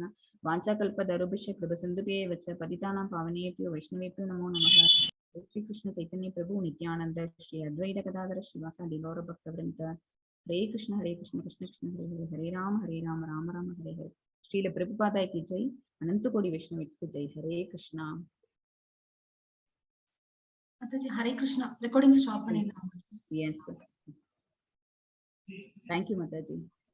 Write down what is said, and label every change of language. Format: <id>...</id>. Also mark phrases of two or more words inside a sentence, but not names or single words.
<sa>वाञ्छा कल्प तरुभ्यश्च कृपा सिन्धुभ्य एवच पतितानां पावनेभ्यो वैष्णवेभ्यो नमो नमः. श्री कृष्ण चैतन्य प्रभु नित्यानन्द श्री अद्वैत गदाधर श्रीवासादि गौर भक्त वृन्द. हरे कृष्ण कृष्ण कृष्ण हरे हरे, हरे राम राम राम हरे हरे.</sa> <hi>ஸ்ரீல பிரபுபாதா की जय, अनंत कोटि वैष्णव की जय. हरे कृष्णा. माताजी हरे कृष्णा.</hi> <en>recording stop</en> <ta>பண்ணிடலாம்.</ta> <en>Yes. Thank you माताजी.</en>